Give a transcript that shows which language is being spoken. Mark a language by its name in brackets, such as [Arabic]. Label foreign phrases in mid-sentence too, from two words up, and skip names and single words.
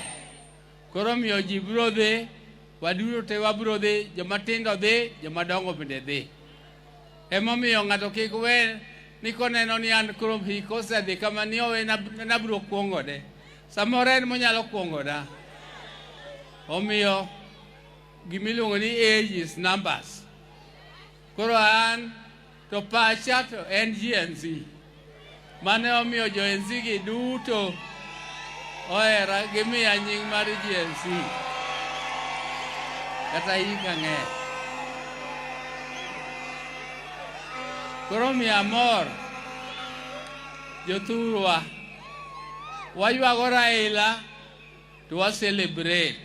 [Luo (Kenya and Tanzania)] Koro miyo ji biro dhi, waduto te wabiro dhi, joma tindo dhi, joma dongo bende dhi. Emomiyo ng'ato kik we ni koneno ni an koro hik osedhi kama ni owe nabiro kuongode. Samoro en monyalo kuongoda. Omiyo gimiluongo ni [English] age is numbers. [Luo (Kenya and Tanzania)] Koro an to pacha to en GNC. Mane omiyo jo NC gi duto ohera gimiya nying mar GNC. Kata hika ng'e. Koro mi amor, jothurwa, waywago Raila to wa celebrate.